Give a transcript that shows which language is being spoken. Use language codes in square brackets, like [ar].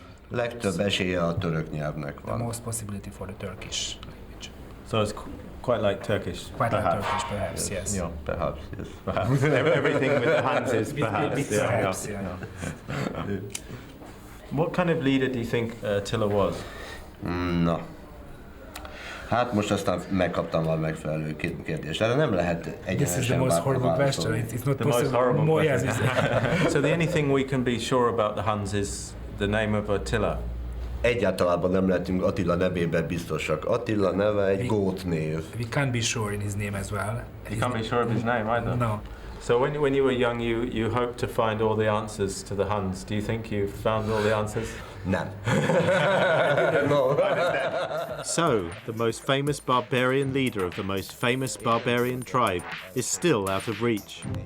[en] The most possibility for the Turkish language. So it's quite like Turkish. Quite like Turkish, perhaps, yes. Yeah, perhaps, yes. Perhaps. Everything with the Huns is perhaps. Perhaps, yeah. What kind of leader do you think Attila was? Na. [hu] Hát most aztán megkaptam a megfelelő kérdést. Erre nem lehet egyenesen válaszolni. [en] It's not possible. Yes, So the only thing we can be sure about the Huns is the name of Attila. [hu] Egyáltalában nem lehetünk Attila nevében biztosak. Attila neve egy gót név. [en] We can't be sure in his name as well. You can't be sure of his name either? No. So when you were young, you hoped to find all the answers to the Huns. Do you think you found all the answers? [hu] Nem. [en] No. So, the most famous barbarian leader of the most famous barbarian tribe is still out of reach.